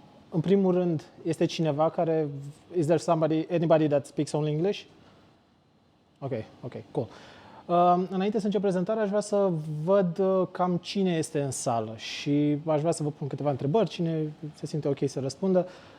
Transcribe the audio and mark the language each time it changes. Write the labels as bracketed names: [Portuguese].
[Romanian] În primul rând, este cineva care... [English] Is there anybody that speaks only English? Ok, cool. [Romanian] Înainte să încep prezentarea, aș vrea să văd cam cine este în sală și aș vrea să vă pun câteva întrebări, cine se simte ok să răspundă.